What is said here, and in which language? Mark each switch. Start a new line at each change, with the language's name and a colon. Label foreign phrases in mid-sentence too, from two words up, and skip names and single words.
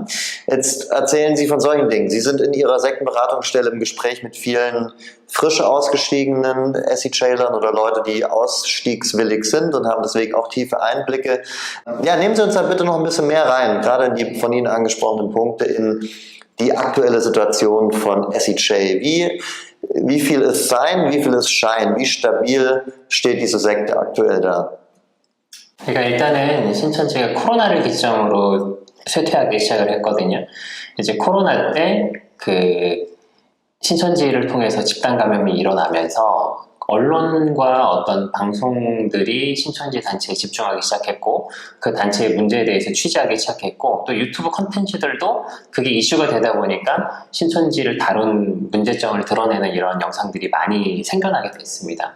German: Jetzt erzählen Sie von solchen Dingen. Sie sind in Ihrer Sektenberatungsstelle im Gespräch mit vielen frisch ausgestiegenen SEJlern oder Leute, die ausstiegswillig sind und haben deswegen auch tiefe Einblicke. Ja, nehmen Sie uns da bitte noch ein bisschen mehr rein, gerade in die von Ihnen angesprochenen Punkte, in die aktuelle Situation von SEJ. Wie viel ist Sein, wie viel ist Schein? Wie stabil steht diese Sekte aktuell da?
Korean: 그러니까 일단은 신천지가 코로나를 기점으로 쇠퇴하기 시작을 했거든요. 이제 코로나 때 그 신천지를 통해서 집단 감염이 일어나면서 언론과 어떤 방송들이 신천지 단체에 집중하기 시작했고 그 단체의 문제에 대해서 취재하기 시작했고 또 유튜브 콘텐츠들도 그게 이슈가 되다 보니까 신천지를 다룬 문제점을 드러내는 이런 영상들이 많이 생겨나게 됐습니다.